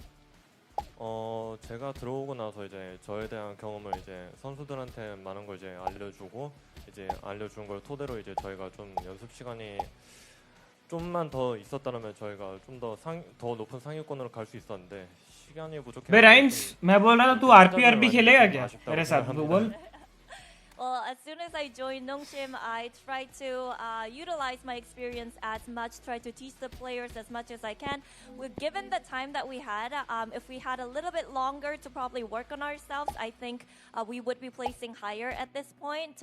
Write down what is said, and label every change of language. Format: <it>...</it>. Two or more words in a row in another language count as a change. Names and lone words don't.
<ko>제가 들어오고 나서 이제 저에 대한 경험을 이제 선수들한테 많은 걸 이제 알려준 걸 토대로 이제 저희가 좀 연습 시간이 좀만 더 있었다면 저희가 좀 더 높은 상위권으로 갈 수 있었는데 시간이 부족해서.</ko> <hi>बे राइम्स मैं बोल रहा था तू आरपीआरबी खेलेगा क्या मेरे साथ? तू बोल.</hi> <en>Well, as soon as I joined Nongshim, I tried to utilize my experience as much, try to teach the players as much as I can. Given the time that we had, if we had a little bit longer to probably work on ourselves, I think we would be placing higher at this point.</en>